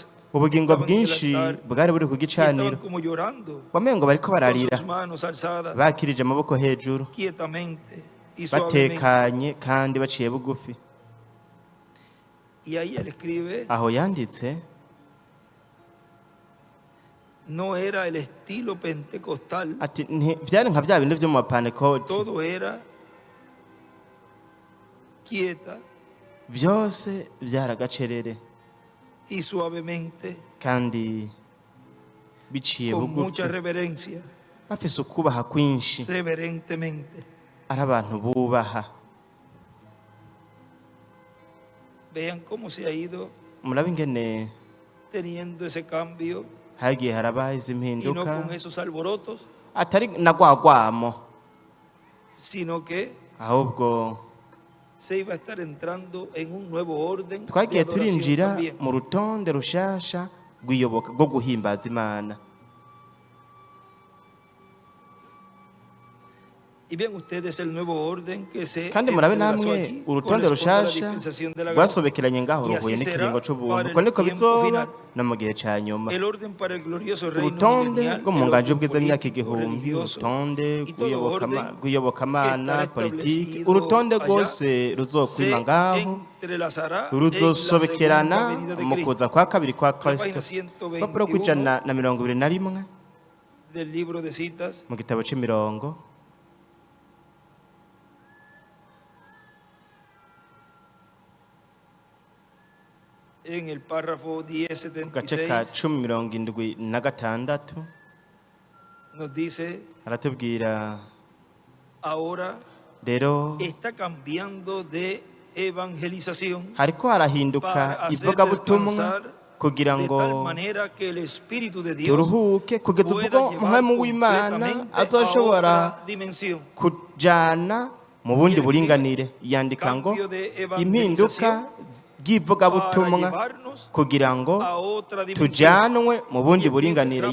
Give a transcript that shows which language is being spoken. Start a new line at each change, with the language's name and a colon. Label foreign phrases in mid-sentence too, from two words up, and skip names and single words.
Rundi: ubugingo
Spanish: estaban en el
Rundi: bwinshi
Spanish: altar
Rundi: bwari buri ku
Spanish: y estaban
Rundi: gicaniro
Spanish: como llorando,
Rundi: wamengo bariko
Spanish: con
Rundi: bararira
Spanish: sus manos alzadas,
Rundi: bakirije amaboko hejuru
Spanish: quietamente y suavemente.
Rundi: batekanye kandi baciye bugufi.
Spanish: Y ahí él escribe,
Rundi: Aho yanditse
Spanish: no era el estilo pentecostal,
Rundi: ati byari nka bya bindi byo mu Pentecote,
Spanish: todo era quieta
Rundi: byose byaragacerere
Spanish: y suavemente,
Rundi: kandi biciye
Spanish: con
Rundi: bugufi
Spanish: mucha reverencia,
Rundi: bafise ukubaha kwinshi
Spanish: reverentemente.
Rundi: ari abantu bubaha.
Spanish: Vean cómo se ha ido
Rundi: Murabe ingene
Spanish: teniendo ese cambio
Rundi: hagiye harabaye izi
Spanish: y no
Rundi: mpinduka
Spanish: con esos alborotos,
Rundi: atari na gwagwamo
Spanish: sino que
Rundi: ahubwo
Spanish: se iba a estar entrando en un nuevo orden de
Rundi: twagiye
Spanish: adoración
Rundi: turinjira
Spanish: también.
Rundi: mu rutonde rushasha rw'iyoboka rwo guhimbaza Imana. kandi murabe namwe urutonde rushasha rwasobekeranye ngaho ruhuye n'ikiringo c'ubuntu ko niko bizoba no mu gihe ca nyuma. Urutonde rwo mu nganje y'ubwiza myaka igihumbi, urutonde rw'iyobokamana, politiki, urutonde rwose ruzokwima ngaho ruzosobekerana mu kuza kwa kabiri kwa Kristo. Papuro kw'ijana na 21 mu gitabo c'imirongo
Spanish: en el párrafo 10:76 nos dice
Rundi: aratubwira
Spanish: ahora
Rundi: rero
Spanish: está cambiando de evangelización
Rundi: hariko harahinduka ivugabutumwa kugira ngo turuhuke kugeza ubwo umwami w'Imana azoshobora kujana mu bundi buringanire. Yandika ngo impinduka ry'ivugabutumwa kugira ngo tujanwe mu bundi buringanire.